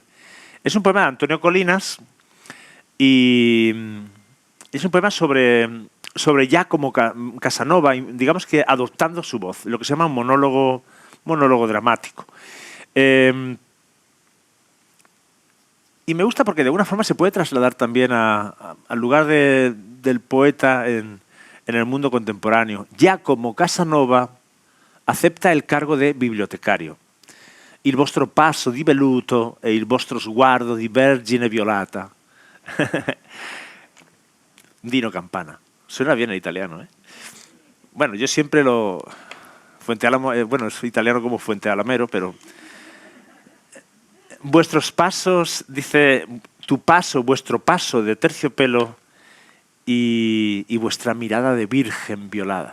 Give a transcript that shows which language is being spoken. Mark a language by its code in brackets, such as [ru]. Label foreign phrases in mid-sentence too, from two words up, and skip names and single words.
[es] Es un poema de Antonio Colinas y es un poema sobre Giacomo Casanova, digamos que adoptando su voz, lo que se llama un monólogo dramático. Y me gusta porque de alguna forma se puede trasladar también al lugar del poeta en el mundo contemporáneo. Giacomo Casanova acepta el cargo de bibliotecario. [it] Il vostro passo di velluto e il vostro sguardo di vergine violata. Dino Campana. [es] Suena bien el italiano, ¿eh? Bueno, yo siempre Fuente Álamo, bueno, soy italiano como Fuente Alamero, pero vuestros pasos, dice, vuestro paso de terciopelo y vuestra mirada de virgen violada.